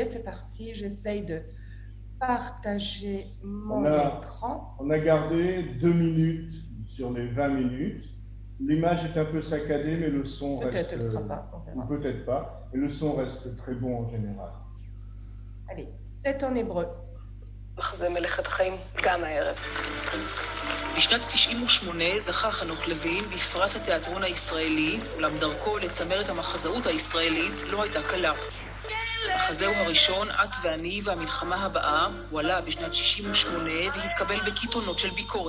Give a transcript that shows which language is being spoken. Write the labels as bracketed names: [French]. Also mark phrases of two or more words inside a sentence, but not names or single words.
[French] C'est parti, j'essaye de partager mon écran. On a gardé 2 minutes sur les 20 minutes. L'image est un peu saccadée, mais le son reste... Peut-être ne sera pas. Ou peut-être pas. Et le son reste très bon en général. Allez, c'est en hébreu. [Hebrew] מחזה מלאכת חיים גם הערב. בשנת 98 זכה חנוך לוין בפרס התיאטרון הישראלי, אולם דרכו לצמרת המחזאות הישראלית לא הייתה קלה. מחזהו הראשון, את ואני והמלחמה הבאה, הוא עלה בשנת 68 והתקבל בקיתונות של ביקורת.